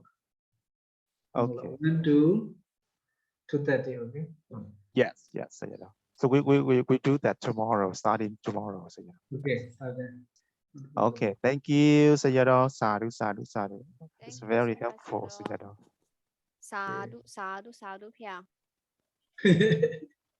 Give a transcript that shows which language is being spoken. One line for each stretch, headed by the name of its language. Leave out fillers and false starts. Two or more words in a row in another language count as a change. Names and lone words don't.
English: Okay. 1 to 2:30. Okay. Yes. Sayadaw. So we do that tomorrow, starting tomorrow, Sayadaw. Okay. Okay. Thank you, Sayadaw. Sadhu. It's Thank you very so much, helpful, Sayadaw. Sayadaw.
Pali: Sadhu, sadhu, sadhu, yeah.